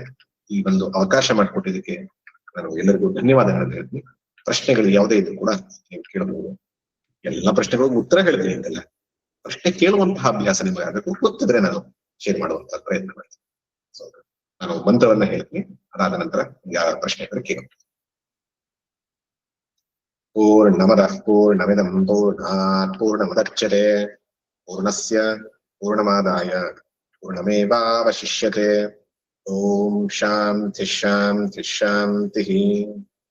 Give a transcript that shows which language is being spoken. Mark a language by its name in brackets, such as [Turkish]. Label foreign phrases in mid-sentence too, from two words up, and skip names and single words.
[Kannada] ಈ ಒಂದು ಅವಕಾಶ ಮಾಡಿಕೊಟ್ಟಿದ್ದಕ್ಕೆ ನಾನು ಎಲ್ಲರಿಗೂ ಧನ್ಯವಾದಗಳನ್ನು ಹೇಳ್ತೀನಿ. ಪ್ರಶ್ನೆಗಳು ಯಾವುದೇ ಇದ್ರು ಕೂಡ ನೀವು ಕೇಳಬಹುದು. ಎಲ್ಲ ಪ್ರಶ್ನೆಗಳಿಗೂ ಉತ್ತರ ಹೇಳ್ತೀನಿ ಅಂತೆಲ್ಲ, ಪ್ರಶ್ನೆ ಕೇಳುವಂತಹ ಅಭ್ಯಾಸ ನಿಮಗೆ ಆಗಬೇಕು. ಗೊತ್ತಿದ್ರೆ ನಾನು ಶೇರ್ ಮಾಡುವಂತಹ ಪ್ರಯತ್ನ ಮಾಡ್ತೀನಿ. ನಾನು ಮಂತ್ರವನ್ನ ಹೇಳ್ತೀನಿ, ಅದಾದ ನಂತರ ಯಾವ ಪ್ರಶ್ನೆಗಳು ಕೇಳಬಹುದು. [Sanskrit] पूर्णमदः पूर्णमिदं पूर्णात् पूर्णमुदच्यते पूर्णस्य पूर्णमादाय पूर्णमेवावशिष्यते। ओम शांति शांति शांति।